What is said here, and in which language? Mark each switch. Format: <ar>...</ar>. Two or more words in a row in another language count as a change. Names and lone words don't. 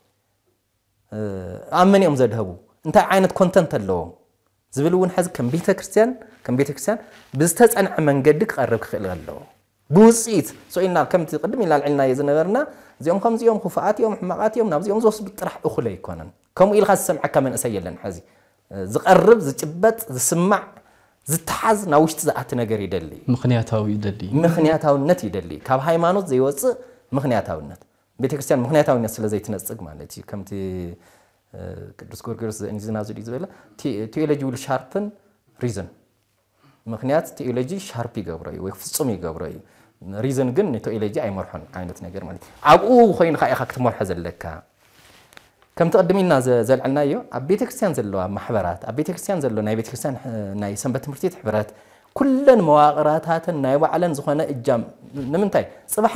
<ti>ኣብ መን እዮም ዘድህቡ እንታይ ዓይነት ኮንተንት ኣለዎም ዝብል እውን ሕዚ ከም ቤተክርስቲያን ብዝተጸንዐ መንገዲ ክቐርብ ክኽእል ኣለዎ ብውጽኢት ሶኢልና ከምቲ ቅድም ኢልና ልዕልና የዝነበርና እዚኦም ከምዚኦም ክፉኣት እዮም ሕማቃት እዮም ናብዚኦም ዝወስዱ ጥራሕ እኹለ ይኮነን ከምኡ ኢልካ ዝሰምዐካ መንእሰይ የለን ሕዚ ዝቐርብ ዝጭበጥ ዝስማዕ ዝተሓዝ ናብ ውሽጢ ዝኣቲ ነገር ይደሊ ምኽንያታውነት ይደሊ ካብ ሃይማኖት ዘይወፅእ ምኽንያታውነት ቤተክርስቲያን ምኽንያታውነት ስለ ዘይትነጽግ ማለት እዩ ከምቲ ቅዱስ ጎርጎርዮስ ዘእንዚናዙ ይዝበለ ቴዎሎጂ</ti> <en>will sharpen reason</en> <ti>ምክንያት ቴዎሎጂ ሻርፕ ይገብሮ እዩ ወይ ፍጹም ይገብሮ እዩ ሪዝን ግን ቴዎሎጂ ኣይመርሖን ዓይነት ነገር ማለት ኣብኡ ኮይንካ ኢኻ ክትመርሖ ዘለካ ከም ተቀድሚና ዘልዕልናዮ ኣብ ቤተክርስቲያን ዘለዋ ማሕበራት ኣብ ቤተክርስቲያን ዘሎ ናይ ቤተክርስቲያን ናይ ሰንበት ትምህርቲ ቤት ሕብረት ኩለን መዋቕራታትን ናይ ባዕለን ዝኾነ እጃም ንምንታይ ጽባሕ</ti>